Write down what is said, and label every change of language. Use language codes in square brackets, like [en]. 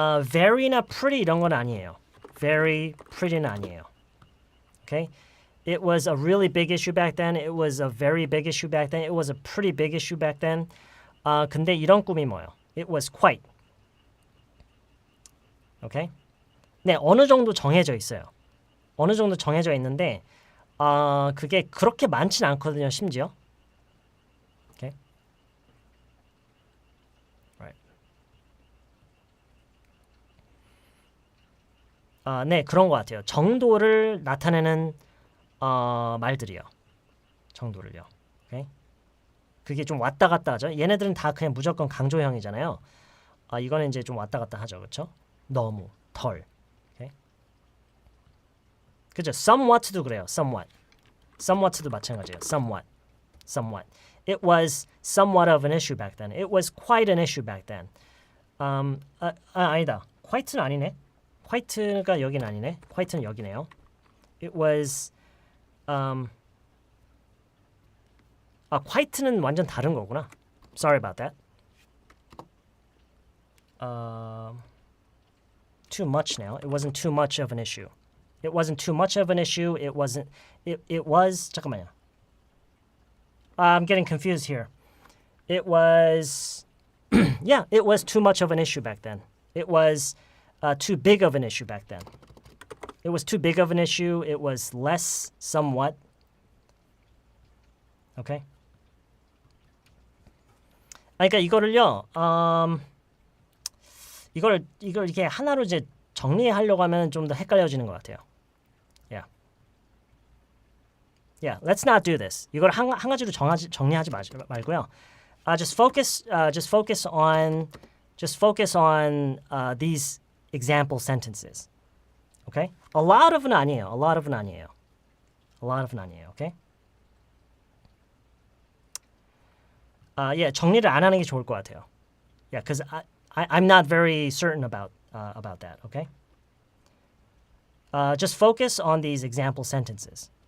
[ko] very나 pretty 이런 건 아니에요. [en] very, [ko] pretty는 아니에요. [en] Okay? It was a really big issue back then. It was a very big issue back then. It was a pretty big issue back then. [ko] 근데 이런 꾸미모예요. [en] It was quite. Okay? [ko] 네, 어느 정도 정해져 있어요. 어느 정도 정해져 있는데 그게 그렇게 많진 않거든요, 심지어. [en] Okay? Right. [ko] 네, 그런 것 같아요. 정도를 나타내는 말들이요. 정도를요. [en] Okay? [ko] 그게 좀 왔다 갔다 하죠. 얘네들은 다 그냥 무조건 강조형이잖아요. 이거는 이제 좀 왔다 갔다 하죠, 그렇죠? 너무, 덜. [en] Okay? [ko] 그죠? Somewhat도 그래요. Somewhat도 마찬가지예요. [en] Somewhat. It was somewhat of an issue back then. It was quite an issue back then. [ko] 아니다. quite는 아니네. quite가 여긴 아니네. quite는 여기네요. [en] It was quite [ko] 는 완전 다른 거구나. [en] Sorry about that. Too much now. It wasn't too much of an issue. It wasn't too much of an issue. It wasn't. It was. [ko] 잠깐만요. [en] I'm getting confused here. It was. Yeah, it was too much of an issue back then. It was too big of an issue back then. It was too big of an issue. It was less, somewhat. Okay. [ko] 그러니까 이거를요. 이걸 이렇게 하나로 이제 정리하려고 하면 좀 더 헷갈려지는 것 같아요. [en] Yeah, let's not do this. [ko] 이걸 한 가지로 정리하지 말고요. [en] Just focus on these example sentences. Okay? [ko] A lot of는 아니에요. [en] Okay? Yeah, [ko] 정리를 안 하는 게 좋을 것 같아요. [en] Yeah, because I'm not very certain about that. Okay? Just focus on these example sentences.